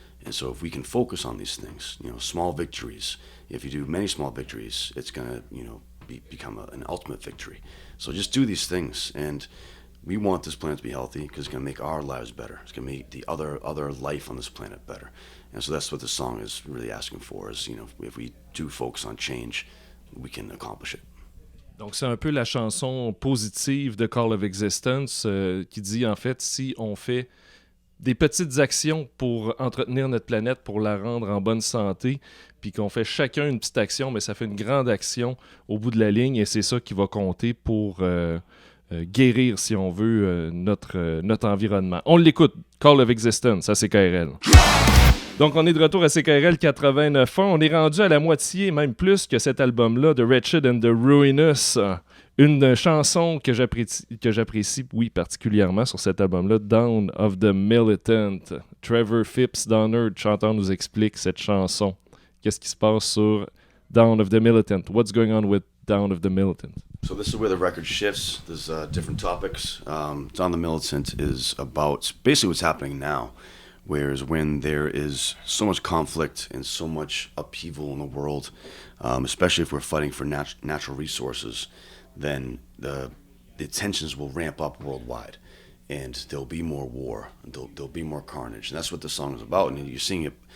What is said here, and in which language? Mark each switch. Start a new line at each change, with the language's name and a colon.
English: And so if we can focus on these things, small victories, if you do many small victories, it's going to, become an ultimate victory. So just do these things. And we want this planet to be healthy because it's going to make our lives better. It's going to make the other life on this planet better. And so that's what the song is really asking for is, if we do focus on change, we can accomplish it.
French: Donc, c'est un peu la chanson positive de Call of Existence qui dit, en fait, si on fait des petites actions pour entretenir notre planète, pour la rendre en bonne santé, puis qu'on fait chacun une petite action, mais ça fait une grande action au bout de la ligne, et c'est ça qui va compter pour guérir, si on veut, notre environnement. On l'écoute, Call of Existence à CKRL. Donc, on est de retour à CKRL 89.1. On est rendu à la moitié, même plus que cet album-là, de Wretched and the Ruinous. Une chanson que j'apprécie, oui, particulièrement sur cet album-là, Down of the Militant. Trevor Phipps d'Unearth, chanteur, nous explique cette chanson. Qu'est-ce qui se passe sur Down of the Militant?
English: What's going on with Down of the Militant? So this is where the record shifts. There's different topics. Down the Militant is about basically what's happening now. Whereas when there is so much conflict and so much upheaval in the world, especially if we're fighting for natural resources, then the tensions will ramp up worldwide, and there'll be more war, and there'll be more carnage, and that's what the song is about. And you're seeing it.